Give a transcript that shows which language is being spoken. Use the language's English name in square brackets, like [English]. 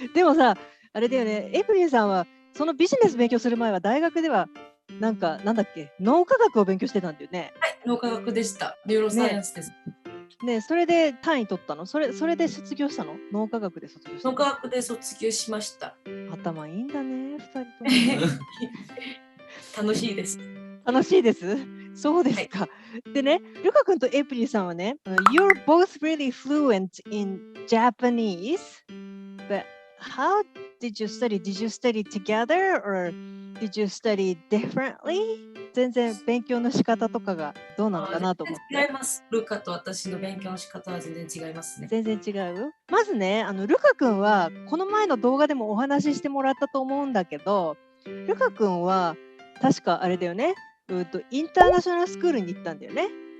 [Japanese] でもさ、あれだよね、エプリンさんはそのビジネス勉強する前は大学ではなんだっけ、脳科学を勉強してたんだよね。はい、脳科学でした。ニューロサイエンスです。ね、それで単位取ったの？それで卒業したの？脳科学で卒業したの？脳科学で卒業しました。頭いいんだね、2人ともね。楽しいです。楽しいです。そうですか。でね、ルカ君とエイプリルさんはね、 [English] You're both really fluent in Japanese, but how did you study? Did you study together or did you study differently? [Japanese] 全然勉強の仕方とかがどうなのかなと思って。違います。ルカと私の勉強の仕方は全然違いますね。全然違う？まずね、ルカ君はこの前の動画でもお話ししてもらったと思うんだけど、ルカ君は確かあれだよね、インターナショナルスクールに行ったんだよね。